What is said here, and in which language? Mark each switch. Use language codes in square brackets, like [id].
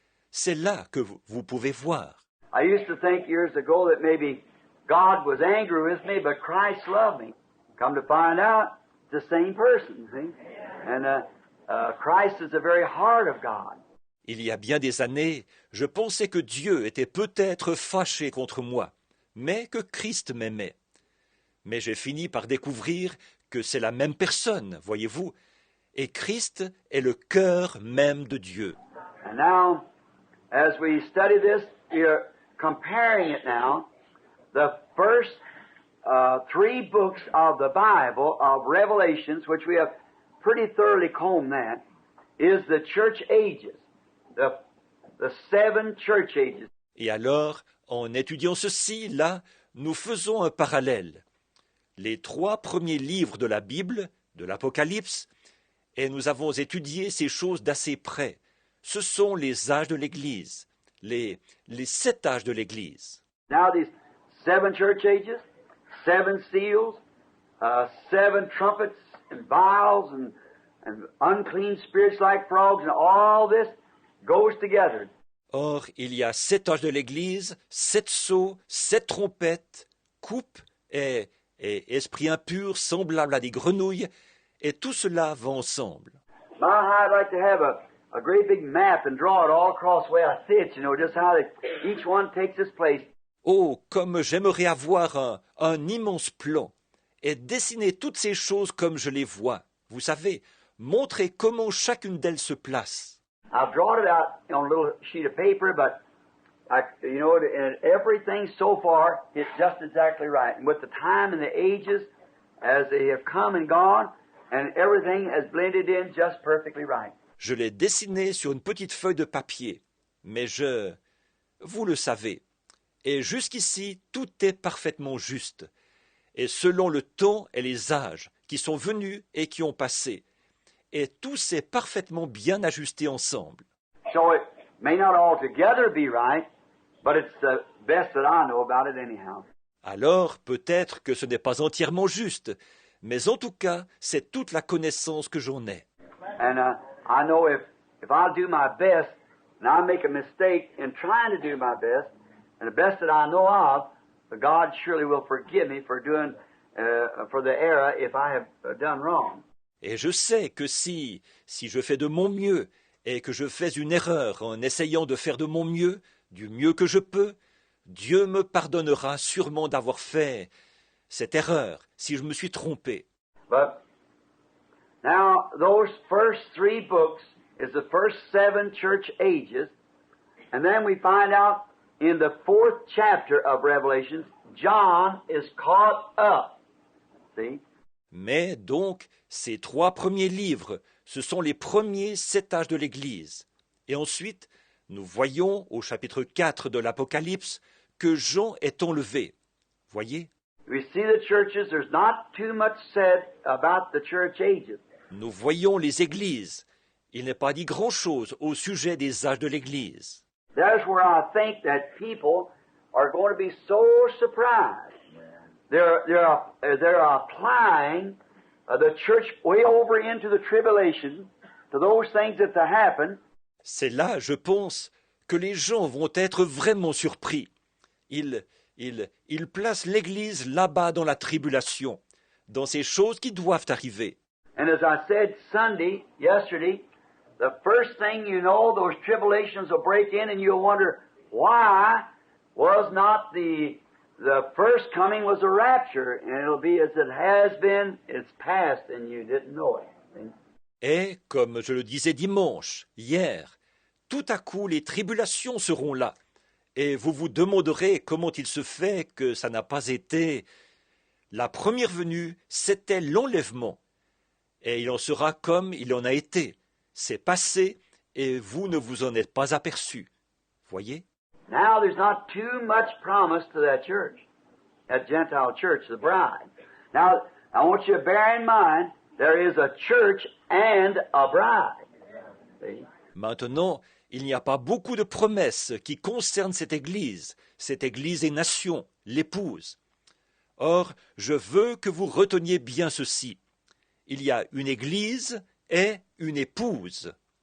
[fr] C'est là que vous pouvez voir. [en] I used to think years ago that maybe God was angry with me, but Christ loved me. Come to find out, it's the same person, see? And Christ is the very heart of God. [fr] Il y a bien des années, je pensais que Dieu était peut-être fâché contre moi, mais que Christ m'aimait. Mais j'ai fini par découvrir que c'est la même personne, voyez-vous, et Christ est le cœur même de Dieu. [en] And now, as we study this, we're comparing it now. The first 3 books of the Bible, of Revelations, which we have pretty thoroughly combed that, is the church ages. The 7 church ages. [fr] Et alors, en étudiant ceci, là, nous faisons un parallèle. Les 3 premiers livres de la Bible, de l'Apocalypse, et nous avons étudié ces choses d'assez près. Ce sont les âges de l'Église, les 7 âges de l'Église. [en] Now these 7 church ages, 7 seals, 7 trumpets and vials and unclean spirits like frogs, and all this goes together. [fr] Or, il y a 7 âges de l'Église, 7 sceaux, 7 trompettes, coupes et esprits impurs semblables à des grenouilles, et tout cela va ensemble. [en] My, I'd like to have a great big map and draw it all across the way I see it, you know, just how each one takes its place. [fr] Oh, comme j'aimerais avoir un immense plan et dessiner toutes ces choses comme je les vois. Vous savez, montrer comment chacune d'elles se place. [en] I've drawn it out on a little sheet of paper, but and everything so far is just exactly right. And with the time and the ages, as they have come and gone, and everything has blended in just perfectly right. [fr] Je l'ai dessiné sur une petite feuille de papier, mais vous le savez, et jusqu'ici tout est parfaitement juste, et selon le temps et les âges qui sont venus et qui ont passé, et tout s'est parfaitement bien ajusté ensemble. [en] So it may not altogether be right, but it's the best that I know about it anyhow. [fr] Alors, peut-être que ce n'est pas entièrement juste, mais en tout cas, c'est toute la connaissance que j'en ai. [en] And I know if I do my best, and I make a mistake in trying to do my best, and the best that I know of, God surely will forgive me for doing for the error if I have done wrong. [fr] Et je sais que si je fais de mon mieux et que je fais une erreur en essayant de faire de mon mieux, du mieux que je peux, Dieu me pardonnera sûrement d'avoir fait cette erreur si je me suis trompé. [en] But now those first 3 books is the first 7 church ages, and then we find out in the 4th chapter of Revelations, John is caught up. See? [fr] Mais donc, ces 3 premiers livres, ce sont les premiers 7 âges de l'Église. Et ensuite, nous voyons au chapitre 4 de l'Apocalypse que Jean est enlevé. Voyez? [en] We see the churches, there's not too much said about the church ages. [fr] Nous voyons les églises. Il n'est pas dit grand-chose au sujet des âges de l'Église. [en] There's where I think that people are going to be so surprised. They're applying the church way over into the tribulation to those things that happen. [fr] C'est là, je pense, que les gens vont être vraiment surpris. Ils placent l'Église là-bas dans la tribulation, dans ces choses qui doivent arriver. And as I said yesterday, the first thing you know, those tribulations will break in and you'll wonder why was not the first coming was a rapture, and it'll be as it has been, it's past, and you didn't know it. Et, comme je le disais dimanche, hier, tout à coup les tribulations seront là, et vous vous demanderez comment il se fait que ça n'a pas été. La première venue, c'était l'enlèvement, et il en sera comme il en a été. C'est passé, et vous ne vous en êtes pas aperçus. Voyez? [en] Now there's not too much promise to that church, that Gentile church, the bride. Now, I want you to bear in mind, there is a church and a bride. See? [fr] Maintenant, il n'y a pas beaucoup de promesses qui concernent cette Église et nation, l'épouse. Or, je veux que vous reteniez bien ceci. Il y a une Église et une épouse.